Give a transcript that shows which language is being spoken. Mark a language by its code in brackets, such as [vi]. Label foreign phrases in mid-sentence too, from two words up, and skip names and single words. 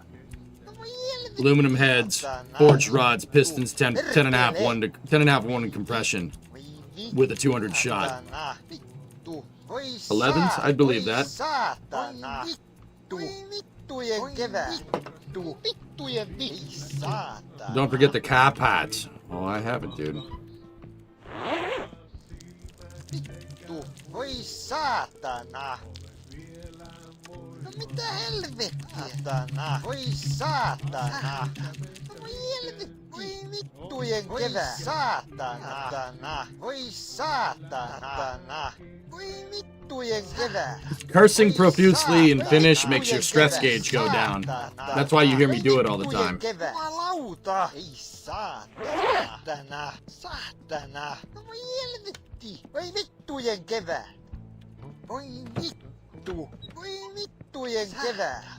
[en] Aluminum heads, forged rods, pistons, 10.5 1 in compression, with a 200 shot. 11s? I'd believe that. Don't forget the cop hats. Oh, I haven't, dude. [fi] Voi saatana! No mitä helvettiä? Voi saatana! Voi helvetti! Voi vittu vittujen kevää. Saatana. Voi saatana. Voi vittujen kevää. [en] Cursing profusely in Finnish makes your stress gauge go down. That's why you hear me do it all the time. [fi] Jumalauta. Ei saatana. Saatana. No voi helvetti. Voi vittujen kevää. Voi vittu. Voi vittujen kevää.